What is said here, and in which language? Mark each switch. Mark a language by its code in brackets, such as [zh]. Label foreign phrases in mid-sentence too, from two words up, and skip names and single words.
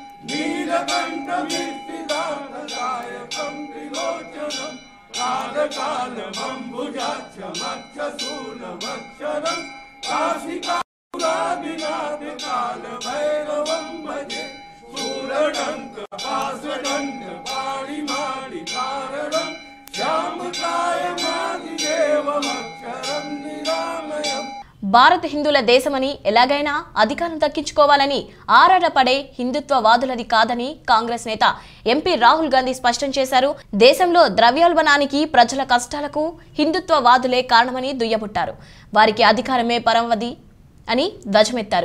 [sa] नीलकण्ठमीर्तिदानदायकं त्रिलोचनं कालकालमम्बुजाक्षमक्षशूलमक्षरं काशिकापुरादिनाथकालभैरवं भजे शूलडङ्कपाशदण्डपाणिमाणिकारणं श्यामकायमादिदेवमक्षरं निरामयम्. [te] భారత్ హిందువుల దేశమని, ఎలాగైనా అధికారం దక్కించుకోవాలని ఆరాటపడే హిందుత్వవాదులది కాదని కాంగ్రెస్ నేత ఎంపీ రాహుల్ గాంధీ స్పష్టం చేశారు. దేశంలో ద్రవ్యోల్బణానికి, ప్రజల కష్టాలకు హిందుత్వవాదులే కారణమని దుయ్యబుట్టారు. వారికి అధికారమే పరమవది అని ధ్వజమెత్తారు.